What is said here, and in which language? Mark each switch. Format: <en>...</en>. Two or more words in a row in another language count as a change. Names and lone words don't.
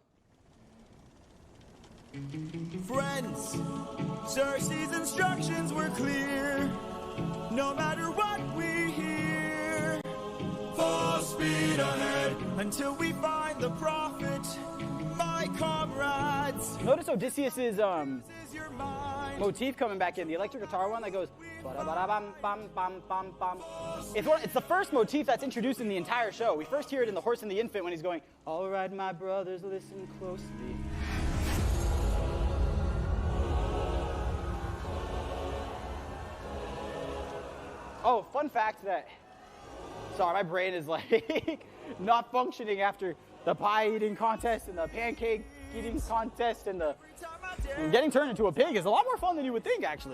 <en>Friends, Circe's instructions were clear. No matter what we hear, full speed ahead until we find the prophet, my comrades. Notice Odysseus's This is your mind. motif coming back in, the electric guitar one that goes ba-da-ba-da-bam-bam-bam-bam. It's the first motif that's introduced in the entire show. We first hear it in The Horse and the Infant when he's going, all right, my brothers, listen closely. Oh, fun fact that, sorry, my brain is like not functioning after the pie eating contest and the pancake eating contest and the getting turned into a pig is a lot more fun than you would think, actually.</en>